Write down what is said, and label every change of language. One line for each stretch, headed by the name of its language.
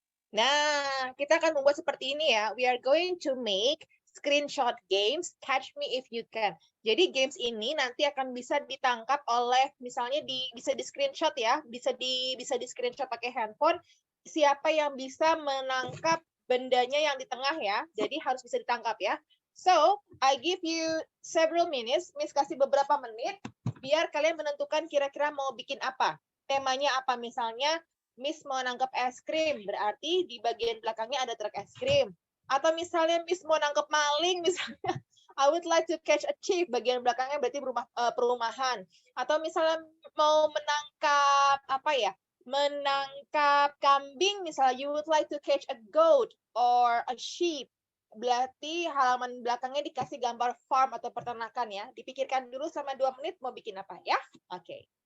Indonesian: Nah, kita akan membuat seperti ini ya.
English: We are going to make screenshot games, catch me if you can.
Indonesian: Jadi games ini nanti akan bisa ditangkap oleh, misalnya bisa di screenshot ya, bisa di screenshot pakai handphone. Siapa yang bisa menangkap bendanya yang di tengah ya. Jadi harus bisa ditangkap ya.
English: So, I give you several minutes.
Indonesian: Miss kasih beberapa menit biar kalian menentukan kira-kira mau bikin apa. Temanya apa misalnya? Miss mau nangkep es krim, berarti di bagian belakangnya ada truk es krim. Atau misalnya Miss mau nangkep maling, misalnya
English: I would like to catch a thief,
Indonesian: bagian belakangnya berarti perumahan. Atau misalnya mau menangkap apa ya? Menangkap kambing, misalnya
English: you would like to catch a goat or a sheep.
Indonesian: Berarti halaman belakangnya dikasih gambar farm atau peternakan ya. Dipikirkan dulu selama 2 menit mau bikin apa ya. Oke. Okay.